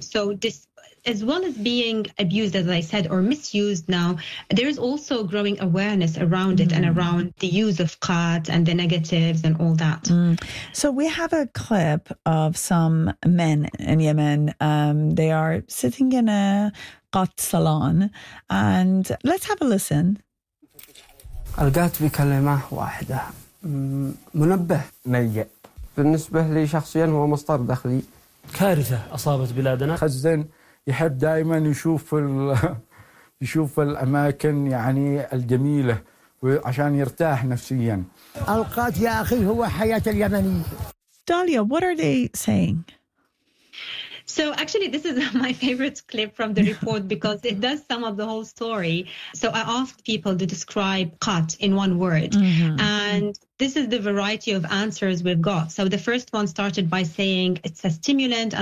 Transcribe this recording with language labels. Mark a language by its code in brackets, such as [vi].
[en] So this, as well as being abused, as I said, or misused now, there is also growing awareness around it and around the use of ghat and the negatives and all that. Mm. So we have a clip of some men in Yemen. They are sitting in a ghat salon, and let's have a listen. [ar] الغات بكلمة واحدة منبه نيئ بالنسبة لي شخصيا هو مصدر دخلي كارثة أصابت بلادنا خزن يحب دائما يشوف الأماكن يعني الجميلة عشان يرتاح نفسيا القات يا أخي هو حياة اليمني [en] داليا, what are they saying? So actually, this is my favorite clip from the report because it does sum up the whole story. So I asked people to describe ghat in one word. Mm-hmm. And this is the variety of answers we've got. So the first one started by saying it's a stimulant.